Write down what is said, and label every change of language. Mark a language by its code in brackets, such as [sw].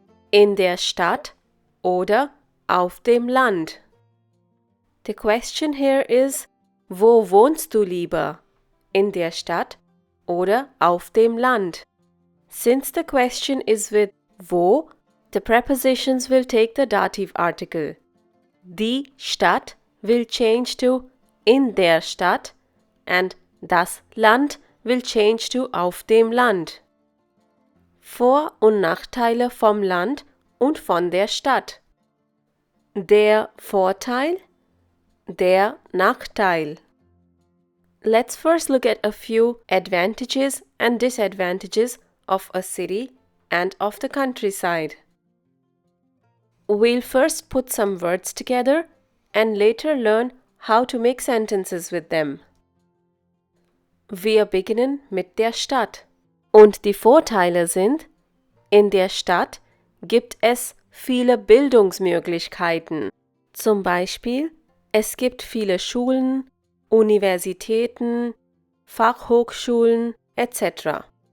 [de] In der Stadt oder auf dem Land. [en] The question here is, [de] wo wohnst du lieber? In der Stadt oder auf dem Land? [en] Since the question is with wo, the prepositions will take the dative article. Die Stadt will change to [de] in der Stadt [en] and das Land will change to [de] auf dem Land. Vor- und Nachteile vom Land und von der Stadt. Der Vorteil, der Nachteil. [en] Let's first look at a few advantages and disadvantages of a city and of the countryside. We'll first put some words together and later learn how to make sentences with them. [de] Wir beginnen mit der Stadt. Und die Vorteile sind, in der Stadt gibt es viele Bildungsmöglichkeiten. Zum Beispiel, es gibt viele Schulen, Universitäten, Fachhochschulen etc.